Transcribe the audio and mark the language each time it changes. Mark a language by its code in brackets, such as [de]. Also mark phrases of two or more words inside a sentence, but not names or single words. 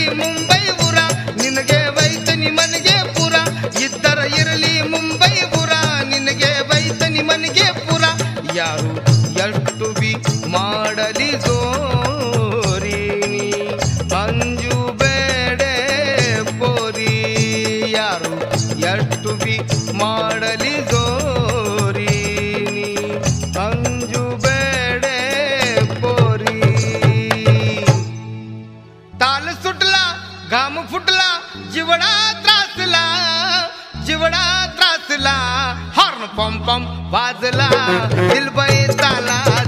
[kn] ಮುಂಬೈ ಊರ ನಿನಗೆ ವೈತನಿ ಮನೆಗೆ ಪುರ ಇದ್ದರ ಇರಲಿ ಮುಂಬೈ ಊರ ನಿನಗೆ ವೈತನಿ ಮನೆಗೆ ಪುರ ಯಾರು ಎಷ್ಟು ಬಿ ಮಾಡಲಿ ಜೋರಿ ನೀ ಅಂಜು ಬೇಡೆ ಪೋರಿ ಯಾರು ಎಷ್ಟು ಬಿ ಮಾಡಲಿ ಜೋರಿ ನೀ ಅಂಜು ಬೇಡೆ ಪೋರಿ. [mr] ताल सुटला घाम फुटला जीवडा त्रासला जीवडा त्रासला हॉर्न पम पम वाजला दिलबाई ताला